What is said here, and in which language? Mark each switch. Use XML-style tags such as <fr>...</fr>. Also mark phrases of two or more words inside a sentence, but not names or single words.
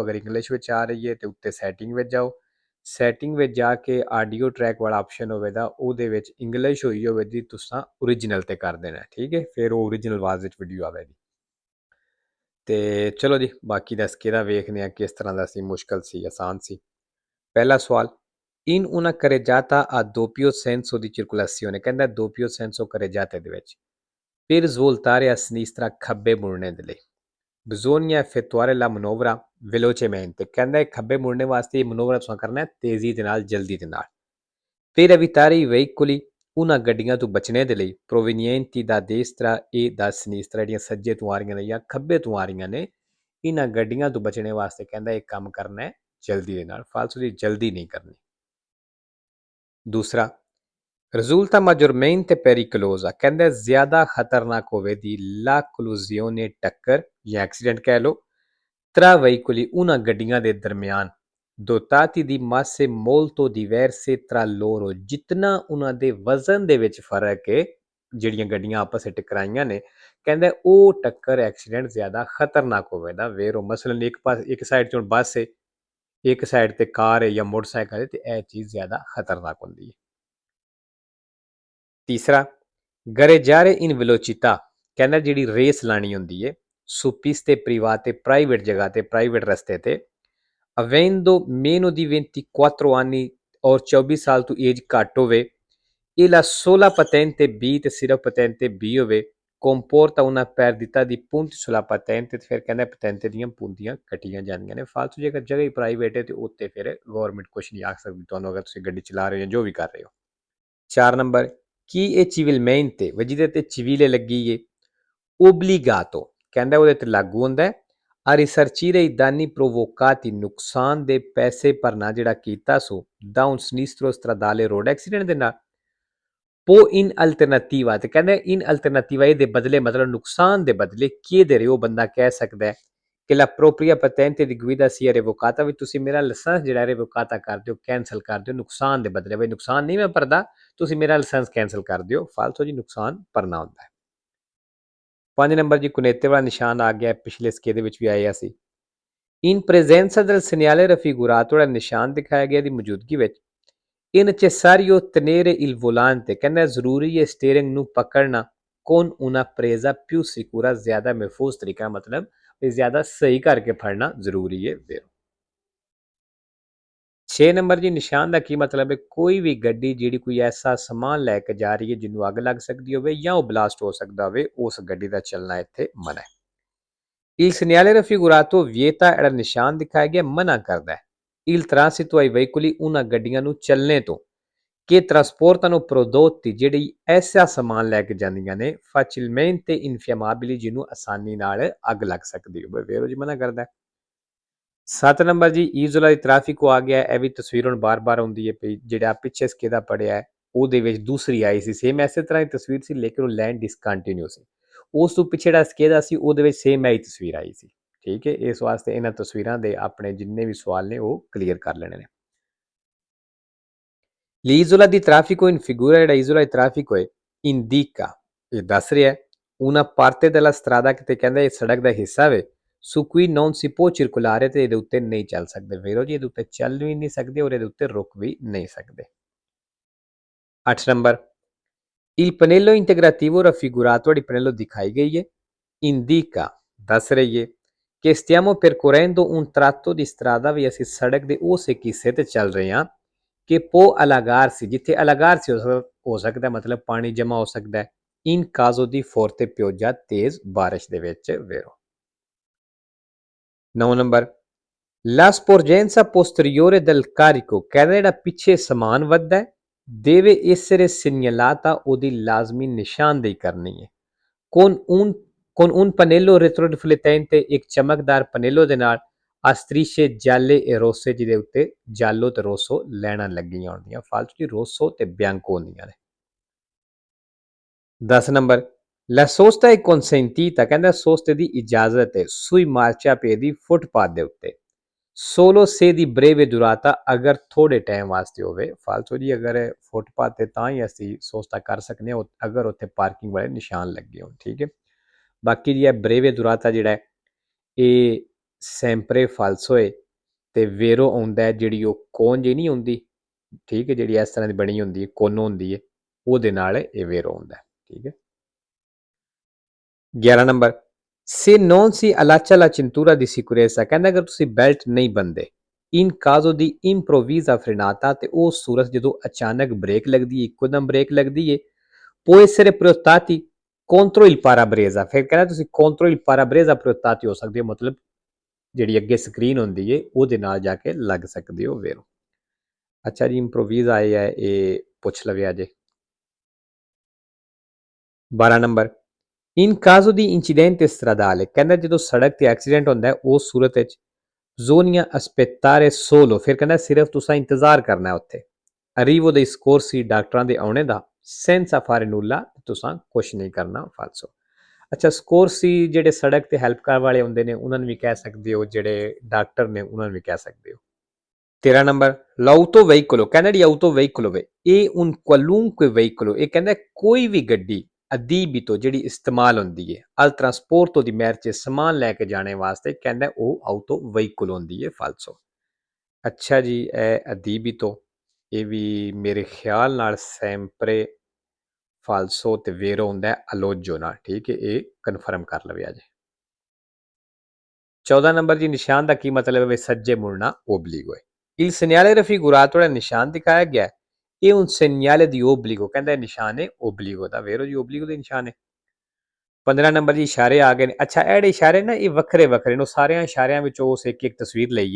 <pa>ਅਗਰ ਇੰਗਲਿਸ਼ ਵਿੱਚ ਆ ਰਹੀ ਹੈ ਤੇ ਉੱਤੇ ਸੈਟਿੰਗ ਵਿੱਚ ਜਾਓ। ਸੈਟਿੰਗ ਵਿੱਚ ਜਾ ਕੇ</pa> <en>audio track</en> <pa>ਵਾਲਾ ਆਪਸ਼ਨ ਹੋਵੇਗਾ, ਉਹਦੇ ਵਿੱਚ ਇੰਗਲਿਸ਼ ਹੋਈ ਹੋਵੇਗੀ, ਤੁਸੀਂ ਓਰੀਜਨਲ ਤੇ ਕਰ ਦੇਣਾ। ਠੀਕ ਹੈ, ਫਿਰ ਉਹ ਓਰੀਜਨਲ ਆਵਾਜ਼ ਵਿੱਚ ਵੀਡੀਓ ਆਵੇਗੀ। ਤੇ ਚਲੋ ਜੀ, ਬਾਕੀ ਦਾ ਸਕੇਦਾ ਵੇਖਦੇ ਆ ਕਿਸ ਤਰ੍ਹਾਂ ਦਾ ਸੀ, ਮੁਸ਼ਕਲ ਸੀ ਆਸਾਨ ਸੀ। ਪਹਿਲਾ ਸਵਾਲ,</pa> <it>in una carreggiata a doppio senso di circolazione, ਕਹਿੰਦਾ doppio senso carreggiate</it> <pa>ਦੇ ਵਿੱਚ</pa> <it>per svoltare a sinistra</it> <pa>ਖੱਬੇ ਮੁੜਨੇ ਦੇ ਲਈ</pa> <it>bisogna effettuare la manovra velocemente,</it> <pa>ਕਹਿੰਦਾ ਖੱਬੇ ਮੁੜਨੇ ਵਾਸਤੇ ਇਹ ਮਨੋਵਰਾ ਤੁਸੀਂ ਕਰਨਾ ਹੈ ਤੇਜ਼ੀ ਦੇ ਨਾਲ, ਜਲਦੀ ਦੇ ਨਾਲ।</pa> <it>per evitare i veicoli,</it> <pa>ਉਹਨਾਂ ਗੱਡੀਆਂ ਤੋਂ ਬਚਣੇ ਦੇ ਲਈ</pa> <it>provenienti da destra e da sinistra,</it> <pa>ਜਿਹੜੀਆਂ ਸੱਜੇ ਤੋਂ ਆ ਰਹੀਆਂ ਨੇ ਜਾਂ ਖੱਬੇ ਤੋਂ ਆ ਰਹੀਆਂ ਨੇ, ਇਹਨਾਂ ਗੱਡੀਆਂ ਤੋਂ ਬਚਣੇ ਵਾਸਤੇ ਕਹਿੰਦਾ ਇਹ ਕੰਮ ਕਰਨਾ ਹੈ ਜਲਦੀ ਦੇ ਨਾਲ, ਫਾਲਤੂ ਦੀ ਜਲਦੀ ਨਹੀਂ ਕਰਨੀ। ਦੂਸਰਾ,</pa> <it>risulta maggiormente pericolosa,</it> <pa>ਕਹਿੰਦਾ ਜ਼ਿਆਦਾ ਖਤਰਨਾਕ ਹੋਵੇਗੀ</pa> <it>la collusione,</it> <pa>ਟੱਕਰ ਜਾਂ ਐਕਸੀਡੈਂਟ ਕਹਿ ਲਓ,</pa> <it>tra veicoli,</it> <pa>ਉਹਨਾਂ ਗੱਡੀਆਂ ਦੇ ਦਰਮਿਆਨ</pa> <it>dotati di masse molto diverse tra loro,</it> <pa>ਜਿਤਨਾ ਉਹਨਾਂ ਦੇ ਵਜ਼ਨ ਦੇ ਵਿੱਚ ਫਰਕ ਹੈ, ਜਿਹੜੀਆਂ ਗੱਡੀਆਂ ਆਪਸ ਵਿੱਚ ਟਕਰਾਈਆਂ ਨੇ, ਕਹਿੰਦਾ ਉਹ ਟੱਕਰ ਐਕਸੀਡੈਂਟ ਜ਼ਿਆਦਾ ਖਤਰਨਾਕ ਹੋਵੇਗਾ। ਵੇਰੋ ਮਸਲਨ ਇੱਕ ਸਾਈਡ 'ਚੋਂ ਬੱਸ ਹੈ, ਇੱਕ ਸਾਈਡ ਤੇ ਕਾਰ ਹੈ ਜਾਂ ਮੋਟਰਸਾਈਕਲ ਹੈ, ਤੇ ਇਹ ਚੀਜ਼ ਜ਼ਿਆਦਾ ਖਤਰਨਾਕ ਹੁੰਦੀ ਹੈ। ਤੀਸਰਾ,</pa> <it>gareggiare in velocità,</it> <pa>ਕਹਿੰਦਾ ਜਿਹੜੀ ਰੇਸ ਲਾਣੀ ਹੁੰਦੀ ਹੈ</pa> <it>su piste private,</it> <pa>ਪ੍ਰਾਈਵੇਟ ਜਗ੍ਹਾ ਤੇ, ਪ੍ਰਾਈਵੇਟ ਰਸਤੇ ਤੇ,</pa> <it>avendo meno di 24 anni</it> <pa>ਔਰ 24 ਸਾਲ ਤੋਂ ਏਜ ਘੱਟ ਹੋਵੇ,</pa> <it>e la sola patente B,</it> <pa>ਤੇ ਸਿਰਫ patente B ਹੋਵੇ,</pa> <it>comporta una perdita di punti sulla patente,</it> <pa>ਤੇ ਫਿਰ ਕਹਿੰਦਾ patente ਦੀਆਂ ਪੂੰਦੀਆਂ ਕੱਟੀਆਂ ਜਾਂਦੀਆਂ ਨੇ। ਫਾਲਤੂ ਜੇਕਰ ਜਗ੍ਹਾ ਹੀ ਪ੍ਰਾਈਵੇਟ ਹੈ ਤੇ ਉੱਤੇ ਫਿਰ ਗਵਰਨਮੈਂਟ ਕੁਛ ਨਹੀਂ ਆਖ ਸਕਦੀ ਤੁਹਾਨੂੰ, ਅਗਰ ਤੁਸੀਂ ਗੱਡੀ ਚਲਾ ਰਹੇ ਹੋ ਜਾਂ ਜੋ ਵੀ ਕਰ ਰਹੇ ਹੋ। 4 ਨੰਬਰ, ਕੀ ਇਹ civilmente, ਜਿਹਦੇ ਤੇ civile ਲੱਗੀ ਏ, obbligato, ਕਹਿੰਦਾ ਉਹਦੇ ਤੇ ਲਾਗੂ ਹੁੰਦਾ ਹੈ</pa> <it>a risarcire i danni provocati,</it> <pa>ਨੁਕਸਾਨ ਦੇ ਪੈਸੇ ਭਰਨਾ ਜਿਹੜਾ ਕੀਤਾ ਸੋ</pa> <it>da un sinistro stradale</it> <en>road accident</en> <pa>ਦੇ ਨਾਲ।</pa> <it>po in alternativa,</it> <pa>ਤੇ ਕਹਿੰਦਾ</pa> <it>in alternativa</it> <pa>ਇਹਦੇ ਬਦਲੇ, ਮਤਲਬ ਨੁਕਸਾਨ ਦੇ ਬਦਲੇ ਕੀ ਦੇ ਰਹੇ ਹੋ, ਬੰਦਾ ਕਹਿ ਸਕਦਾ ਹੈ ਕਿ</pa> <it>la propria patente di guida sia revocata,</it> <pa>ਵੀ ਤੁਸੀਂ ਮੇਰਾ ਲਾਇਸੈਂਸ ਜਿਹੜਾ ਰਿਵੋਕਾਤਾ ਕਰ ਦਿਓ, ਕੈਂਸਲ ਕਰ ਦਿਓ ਨੁਕਸਾਨ ਦੇ ਬਦਲੇ। ਬਈ ਨੁਕਸਾਨ ਨਹੀਂ ਮੈਂ ਭਰਦਾ, ਤੁਸੀਂ ਮੇਰਾ ਲਾਇਸੈਂਸ ਕੈਂਸਲ ਕਰ ਦਿਓ। ਫਾਲਤੂ ਜੀ ਨੁਕਸਾਨ ਭਰਨਾ ਹੁੰਦਾ ਹੈ। 5 ਨੰਬਰ ਜੀ, ਕੁਨੇਤੇ ਵਾਲਾ ਨਿਸ਼ਾਨ ਆ ਗਿਆ, ਪਿਛਲੇ ਸਕੇਲ ਦੇ ਵਿੱਚ ਵੀ ਆਇਆ ਸੀ।</pa> <it>in presenza del segnale raffigurato,</it> <pa>ਜਿਹੜਾ ਨਿਸ਼ਾਨ ਦਿਖਾਇਆ ਗਿਆ ਦੀ ਮੌਜੂਦਗੀ ਵਿੱਚ,</pa> <it>è necessario tenere il volante,</it> <pa>ਕਹਿੰਦਾ ਜ਼ਰੂਰੀ ਹੈ ਸਟੀਅਰਿੰਗ ਨੂੰ ਪਕੜਨਾ</pa> <it>con una presa più sicura,</it> <pa>ਜ਼ਿਆਦਾ ਮਹਿਫੂਜ਼ ਤਰੀਕਾ, ਮਤਲਬ ਜ਼ਿਆਦਾ ਸਹੀ ਕਰਕੇ ਫੜਨਾ ਜ਼ਰੂਰੀ ਹੈ। 6 ਨੰਬਰ ਜੀ, ਨਿਸ਼ਾਨ ਦਾ ਕੀ ਮਤਲਬ ਹੈ, ਕੋਈ ਵੀ ਗੱਡੀ ਜਿਹੜੀ ਕੋਈ ਐਸਾ ਸਮਾਨ ਲੈ ਕੇ ਜਾ ਰਹੀ ਹੈ ਜਿਹਨੂੰ ਅੱਗ ਲੱਗ ਸਕਦੀ ਹੋਵੇ ਜਾਂ ਉਹ ਬਲਾਸਟ ਹੋ ਸਕਦਾ ਹੋਵੇ, ਉਸ ਗੱਡੀ ਦਾ ਚੱਲਣਾ ਇੱਥੇ ਮਨਾ ਹੈ।</pa> <it>il segnale raffigurato vieta,</it> <pa>ਜਿਹੜਾ ਨਿਸ਼ਾਨ ਦਿਖਾਇਆ ਗਿਆ ਮਨਾ ਕਰਦਾ ਹੈ</pa> <it>il transito ai veicoli,</it> <pa>ਉਹਨਾਂ ਗੱਡੀਆਂ ਨੂੰ ਚੱਲਣੇ ਤੋਂ,</pa> <it>che trasportano prodotti,</it> <pa>ਜਿਹੜੀ ਐਸਾ ਸਮਾਨ ਲੈ ਕੇ ਜਾਂਦੀਆਂ ਨੇ</pa> <it>facilmente infiammabili,</it> <pa>ਜਿਹਨੂੰ ਆਸਾਨੀ ਨਾਲ ਅੱਗ ਲੱਗ ਸਕਦੀ ਹੋਵੇ, ਵੇਰੋ ਜੀ ਮਨਾ ਕਰਦਾ ਹੈ। 7 ਨੰਬਰ ਜੀ,</pa> <it>isola di traffico</it> <pa>ਆ ਗਿਆ। ਇਹ ਵੀ ਤਸਵੀਰ ਹੁਣ ਬਾਰ-ਬਾਰ ਆਉਂਦੀ ਹੈ ਪਈ, ਜਿਹੜਾ ਪਿੱਛੇ ਸਕੇਦਾ ਪੜਿਆ ਹੈ ਉਹਦੇ ਵਿੱਚ ਦੂਸਰੀ ਆਈ ਸੀ, ਸੇਮ ਐਸੇ ਤਰ੍ਹਾਂ ਦੀ ਤਸਵੀਰ ਸੀ, ਲੇਕਿਨ ਉਹ ਲਾਈਨ ਡਿਸਕੰਟੀਨਿਊ ਸੀ। ਉਸ ਤੋਂ ਪਿੱਛੇ ਜਿਹੜਾ ਸਕੇਦਾ ਸੀ ਉਹਦੇ ਵਿੱਚ ਸੇਮ ਐਹੀ ਤਸਵੀਰ ਆਈ ਸੀ। ਠੀਕ ਹੈ, ਇਸ ਵਾਸਤੇ ਇਹਨਾਂ ਤਸਵੀਰਾਂ ਦੇ ਆਪਣੇ ਜਿੰਨੇ ਵੀ ਸਵਾਲ ਨੇ ਉਹ ਕਲੀਅਰ ਕਰ ਲੈਣੇ ਨੇ।</pa> <it>L'isola di traffico in figura</it> <pa>ਜਿਹੜਾ</pa> <it>isola di traffico</it> <pa>ਹੈ indica ਇਹ ਦੱਸ ਰਿਹਾ</pa> <it>una parte della strada</it> <pa>ਕਿ ਤੇ ਕਹਿੰਦਾ ਇਹ ਸੜਕ ਦਾ ਹਿੱਸਾ ਵੇ su</pa> <it>cui non si può circolare</it> <pa>ਤੇ ਇਹਦੇ ਉੱਤੇ ਨਹੀਂ ਚੱਲ ਸਕਦੇ ਵੀਰੋ ਜੀ ਇਹਦੇ ਉੱਤੇ ਚੱਲ ਵੀ ਨਹੀਂ ਸਕਦੇ ਔਰ ਇਹਦੇ ਉੱਤੇ ਰੁਕ ਵੀ ਨਹੀਂ ਸਕਦੇ 8 ਨੰਬਰ</pa> <it>il pannello integrativo raffigurato di pannello</it> <pa>ਦਿਖਾਈ ਗਈ ਹੈ indica ਦੱਸ ਰਹੀ ਹੈ ਕਿ</pa> <it>stiamo percorrendo un tratto di strada</it> <pa>ਵੀ ਅਸੀਂ ਸੜਕ ਦੇ ਉਸ ਇੱਕ ਹਿੱਸੇ ਤੇ ਚੱਲ ਰਹੇ ਹਾਂ ਕਿ</pa> <it>può allagarsi</it> <pa>ਜਿੱਥੇ allagarsi ਹੋ ਸਕਦਾ ਮਤਲਬ ਪਾਣੀ ਜਮਾ ਹੋ ਸਕਦਾ ਹੈ</pa> <it>in caso di forte pioggia</it> <pa>ਤੇਜ਼ ਬਾਰਿਸ਼ ਦੇ ਵਿੱਚ vero 9 ਨੰਬਰ</pa> <it>la sporgenza posteriore del carico</it> <pa>ਕਹਿੰਦਾ ਜਿਹੜਾ ਪਿੱਛੇ ਸਮਾਨ ਵੱਧਦਾ ਹੈ</pa> <it>deve essere segnalata</it> <pa>ਉਹਦੀ ਲਾਜ਼ਮੀ ਨਿਸ਼ਾਨਦੇਹੀ ਕਰਨੀ ਹੈ</pa> <it>con un pannello retroriflettente</it> <pa>ਇੱਕ ਚਮਕਦਾਰ ਪਨੇਲੋ ਦੇ ਨਾਲ</pa> <it>a strisce gialle e rosse</it> <pa>ਜਿਹਦੇ ਉੱਤੇ giallo ਤੇ rosso ਲੈਣਾ ਲੱਗੀਆਂ ਹੁੰਦੀਆਂ ਫਾਲਤੂ ਜੀ rosso ਤੇ bianco ਹੁੰਦੀਆਂ ਨੇ 10 ਨੰਬਰ</pa> <it>la sosta è consentita</it> <pa>ਕਹਿੰਦਾ ਸੋਸਤੇ ਦੀ ਇਜਾਜ਼ਤ ਹੈ</pa> <it>sui marciapiedi</it> <pa>ਫੁੱਟਪਾਥ ਦੇ ਉੱਤੇ</pa> <it>solo se di breve durata</it> <pa>ਅਗਰ ਥੋੜੇ ਟਾਈਮ ਵਾਸਤੇ ਹੋਵੇ ਫਾਲਤੂ ਜੀ ਅਗਰ ਫੁੱਟਪਾਥ ਤੇ ਤਾਂ ਹੀ ਅਸੀਂ ਸੋਸਤਾ ਕਰ ਸਕਦੇ ਹਾਂ ਅਗਰ ਉੱਥੇ ਪਾਰਕਿੰਗ ਵਾਲੇ ਨਿਸ਼ਾਨ ਲੱਗੇ ਹੋਣ ਠੀਕ ਹੈ ਬਾਕੀ ਜੀ ਇਹ</pa> <it>breve durata</it> <pa>ਜਿਹੜਾ ਹੈ ਇਹ</pa> <it>sempre falso</it> <pa>ਹੈ ਤੇ ਵੇਰੋ ਆਉਂਦਾ ਹੈ ਜਿਹੜੀ ਉਹ ਕੋਨ ਜੀ ਨਹੀਂ ਹੁੰਦੀ ਠੀਕ ਹੈ ਜਿਹੜੀ ਇਸ ਤਰ੍ਹਾਂ ਦੀ ਬਣੀ ਹੁੰਦੀ ਹੈ ਕੋਨੋ ਹੁੰਦੀ ਹੈ ਉਹਦੇ ਨਾਲ ਇਹ ਵੇਰੋ ਆਉਂਦਾ ਹੈ ਠੀਕ ਹੈ 11 ਨੰਬਰ</pa> <it>se non si allaccia la cintura di sicurezza</it> <pa>ਕਹਿੰਦਾ ਅਗਰ ਤੁਸੀਂ ਬੈਲਟ ਨਹੀਂ ਬੰਦੇ</pa> <it>in caso di improvvisa frenata</it> <pa>ਤੇ ਉਹ ਸੂਰਤ ਜਦੋਂ ਅਚਾਨਕ ਬ੍ਰੇਕ ਲੱਗਦੀ ਹੈ ਇੱਕੋਦਮ ਬ੍ਰੇਕ ਲੱਗਦੀ ਹੈ</pa> <it>può essere proiettati contro il parabrezza</it> <pa>ਫਿਰ ਕਹਿੰਦਾ ਤੁਸੀਂ</pa> <it>contro il parabrezza proiettati</it> <pa>ਹੋ ਸਕਦੇ ਹੋ ਮਤਲਬ ਜਿਹੜੀ ਅੱਗੇ ਸਕਰੀਨ ਹੁੰਦੀ ਹੈ ਉਹਦੇ ਨਾਲ ਜਾ ਕੇ ਲੱਗ ਸਕਦੇ ਹੋ ਵੇਰੋ ਅੱਛਾ ਜੀ improvvisa ਆਏ ਹੈ ਇਹ ਪੁੱਛ ਲਵਿਆ ਜੇ 12 ਨੰਬਰ</pa> <it>in caso di incidente stradale</it> <pa>ਕਹਿੰਦਾ ਜਦੋਂ ਸੜਕ ਤੇ ਐਕਸੀਡੈਂਟ ਹੁੰਦਾ ਹੈ ਉਸ ਸੂਰਤ ਵਿੱਚ ਜ਼ੋਨੀਆ</pa> <it>aspettare solo</it> <pa>ਫਿਰ ਕਹਿੰਦਾ ਸਿਰਫ ਤੁਸੀਂ ਇੰਤਜ਼ਾਰ ਕਰਨਾ ਉੱਥੇ</pa> <it>arrivo dei scorsi</it> <pa>ਡਾਕਟਰਾਂ ਦੇ ਆਉਣੇ ਦਾ</pa> <it>senza fare nulla</it> <pa>ਤੁਸੀਂ ਕੁਝ ਨਹੀਂ ਕਰਨਾ ਫਾਲਸੋ ਅੱਛਾ ਸਕੋਰਸੀ ਜਿਹੜੇ ਸੜਕ ਤੇ ਹੈਲਪ ਕਰਨ ਵਾਲੇ ਹੁੰਦੇ ਨੇ ਉਹਨਾਂ ਨੂੰ ਵੀ ਕਹਿ ਸਕਦੇ ਹੋ ਜਿਹੜੇ ਡਾਕਟਰ ਨੇ ਉਹਨਾਂ ਨੂੰ ਵੀ ਕਹਿ ਸਕਦੇ ਹੋ 13 ਨੰਬਰ l'autoveicolo ਕਹਿੰਦਾ ਜੀ autoveicolo ਵੇ ਇਹ</pa> <it>un qualunque veicolo</it> <pa>ਇਹ ਕਹਿੰਦਾ ਕੋਈ ਵੀ ਗੱਡੀ adibito ਜਿਹੜੀ ਇਸਤੇਮਾਲ ਹੁੰਦੀ ਹੈ</pa> <it>al trasporto di merci</it> <pa>ਸਮਾਨ ਲੈ ਕੇ ਜਾਣੇ ਵਾਸਤੇ ਕਹਿੰਦਾ ਉਹ autoveicolo ਹੁੰਦੀ ਹੈ ਫਾਲਸੋ ਅੱਛਾ ਜੀ ਇਹ adibito ਇਹ ਵੀ ਮੇਰੇ ਖਿਆਲ ਨਾਲ</pa> <it>sempre falso</it> <pa>ਤੇ ਵੇਰੋ ਹੁੰਦਾ ਹੈ ਅਲੋਜੋ ਨਾਲ ਠੀਕ ਹੈ ਇਹ ਕਨਫਰਮ ਕਰ ਲਵਿਆ ਜੀ 14 ਨੰਬਰ ਜੀ ਨਿਸ਼ਾਨ ਦਾ ਕੀ ਮਤਲਬ ਹੈ ਸੱਜੇ ਮੁੜਨਾ ਓਬਲੀਗੋ ਹੈ</pa> <it>il segnale raffigurato</it> <pa>ਜਿਹੜਾ ਨਿਸ਼ਾਨ ਦਿਖਾਇਆ ਗਿਆ ਹੈ ਇਹ</pa> <it>un segnale di obbligo</it> <pa>ਕਹਿੰਦਾ ਇਹ ਨਿਸ਼ਾਨ ਹੈ ਓਬਲੀਗੋ ਦਾ ਵੇਰੋ ਜੀ ਓਬਲੀਗੋ ਦੇ ਨਿਸ਼ਾਨ ਹੈ 15 ਨੰਬਰ ਜੀ ਇਸ਼ਾਰੇ ਆ ਗਏ ਨੇ ਅੱਛਾ ਇਹ ਜਿਹੜੇ ਇਸ਼ਾਰੇ ਨਾ ਇਹ ਵੱਖਰੇ ਵੱਖਰੇ ਨੇ ਸਾਰਿਆਂ ਇਸ਼ਾਰਿਆਂ ਵਿੱਚੋਂ ਉਸ ਇੱਕ ਤਸਵੀਰ ਲਈਏ</pa>